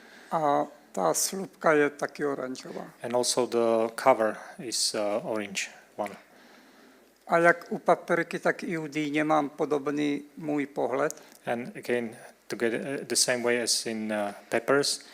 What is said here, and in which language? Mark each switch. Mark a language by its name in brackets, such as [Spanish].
[Czech] A ta slupka je taky oranžová. [English] And also the cover is orange one. [Czech] A jak u papriky, tak i u dýně mám podobný můj pohled. [English] And again, to get the same way as in peppers,